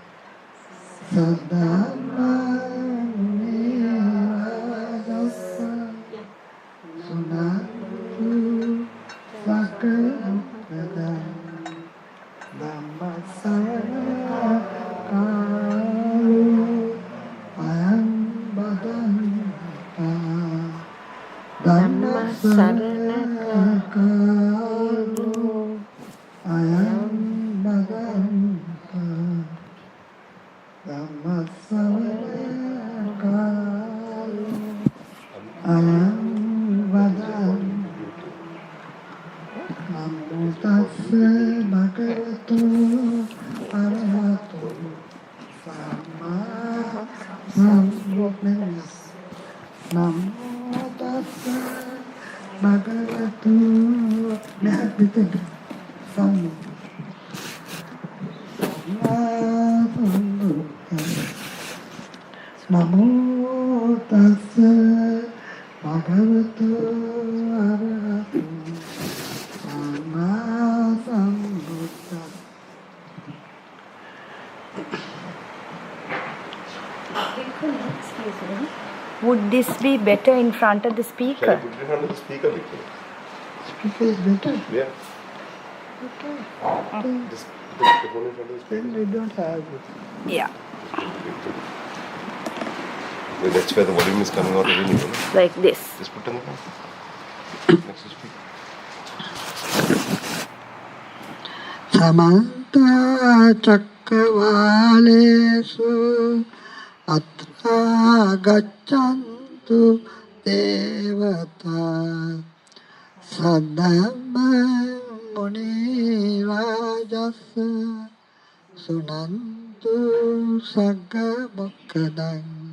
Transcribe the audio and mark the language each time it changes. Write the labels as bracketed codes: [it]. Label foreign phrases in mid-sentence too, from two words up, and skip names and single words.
[pi] සදාමනේවදස්ස සුනන්තු සකලපදං ධම්මස්සවන කාලෝ අයං බදන්තා ධම්මස්සවන කාලෝ අයං බදන්තා ධම්මස්සවන කාලෝ අයං බදන්තා නමෝ තස්ස භගවතු අරහතු සම්මා සම්බුද්දස්ස නමෝ තස්ස භගවතු නහබිතක නමෝ තස්ස භගවතු අරහතු [en] Would this be better in front of the speaker? Shall I put it in front of the speaker, Bhikkuni? Speaker is better. Yeah. Okay. Just put the phone in front of the speaker. Then we don't have it. Yeah. Well, that's where the volume is coming out really well. Like this. Just put it in the phone. Next to the speaker. [pi] Samanta චක්කවාලේසු අත්‍රා ගච්ඡන්තු දේවතා සද්දම්ම මුනි රාජස්ස සුනන්තු සග්ග මොක්ඛදං